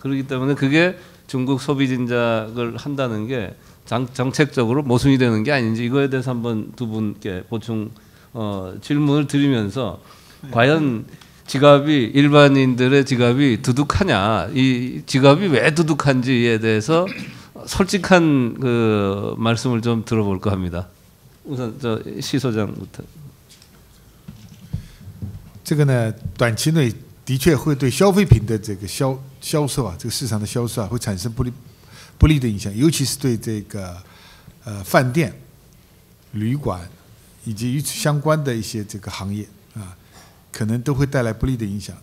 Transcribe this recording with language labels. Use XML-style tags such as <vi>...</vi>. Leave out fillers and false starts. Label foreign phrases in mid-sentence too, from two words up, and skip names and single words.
<ko>그렇기 때문에 그게 중국 소비 진작을 한다는 게 정책적으로 모순이 되는 게 아닌지 이거에 대해서 한번 두 분께 보충 질문을 드리면서 과연 지갑이 일반인들의 지갑이 두둑하냐, 이 지갑이 왜 두둑한지에 대해서 솔직한 그 말씀을 좀 들어볼까 합니다. 우선 저 시 소장부터.</ko> <zh>这个呢，短期内的确会对消费品的这个销售啊，这个市场的销售啊，会产生不利的影响，尤其是对这个饭店、旅馆以及与此相关的一些这个行业啊，可能都会带来不利的影响。</zh>